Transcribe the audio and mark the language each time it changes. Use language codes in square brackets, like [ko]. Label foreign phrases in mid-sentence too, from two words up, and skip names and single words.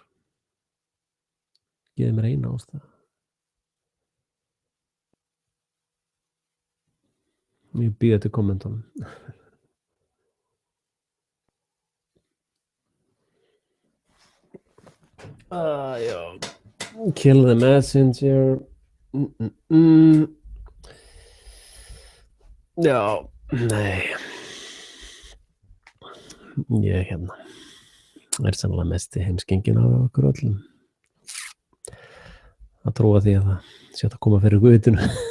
[is] Gefið mér eina ástæðu. Ég býð eftir kommentunum. Já. [en] Kill the messenger. [is] Já, nei. Ég hérna er sannlega mesti heimskingin af okkur öllum. Að trúa því að það sé hægt að koma fyrir guðinu.